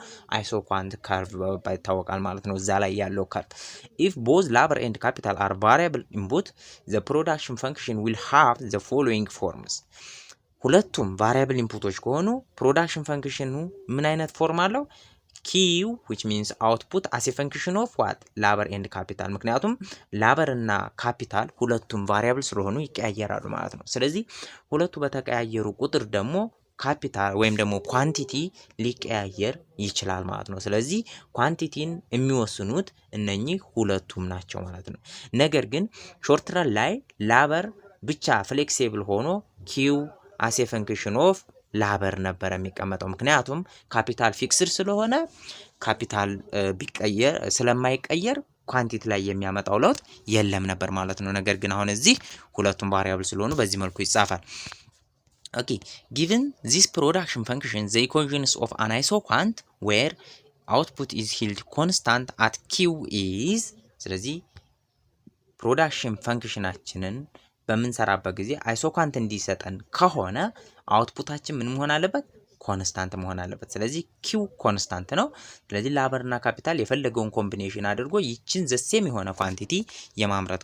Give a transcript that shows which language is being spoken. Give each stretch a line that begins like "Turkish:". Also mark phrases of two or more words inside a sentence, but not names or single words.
English: isoquant curve
Amharic: በመባል ይታወቃል ማለት ነው። እዛ ላይ ያለው ከርቭ
English: if both labor and capital are variable input the production function will have the following forms።
Amharic: ሁለቱም ቫሪያብል ኢንፑቶች ከሆኑ ፕሮዳክሽን ፈንክሽኑ ምን አይነት ፎርም አለው? ኪው
English: which means output as a function of what labor and capital።
Amharic: ምክንያቱም ላበር እና ካፒታል ሁለቱም ቫሪያብል ስለሆኑ ይቀያየራሉ ማለት ነው። ስለዚህ ሁለቱ በተቀያየሩ ቁጥር ደግሞ ካፒታል ወይም ደግሞ ኳንቲቲ ሊቀያየር ይችላል ማለት ነው። ስለዚህ ኳንቲቲን የሚወስኑት እነኚህ ሁለቱም ናቸው ማለት ነው። ነገር ግን
English: short run
Amharic: ላይ ላበር ብቻ ፍሌክሲብል ሆኖ ኪው
English: as a function of
Amharic: ላበር ነበር የሚቀመጠው። ምክንያቱም ካፒታል ፊክስድ ስለሆነ ካፒታል ቢቀየር ስለማይቀየር ኳንቲቲ ላይ የሚያመጣው ለውጥ የለም ነበር ማለት ነው። ነገር ግን አሁን እዚህ ሁለቱም ቫሪያብል ስለሆኑ በዚህ መልኩ ይጻፋል።
English: ኦኬ given this production function the equations of an isoquant where output is held constant at q is
Amharic: ስለዚህ ፕሮዳክሽን ፈንክሽናችንን በምንሰራበት ጊዜ አይሶኳንት እንዲሰጠን ከሆነ አውትፑታችን ምን መሆን አለበት? ኮንስታንት መሆን አለበት። ስለዚህ ኪው ኮንስታንት ነው። ስለዚህ ላበርና ካፒታል የፈለገውን ኮምቢኔሽን አድርጎ ይችን ዘሴም የሆነ ኳንቲቲ የማምረት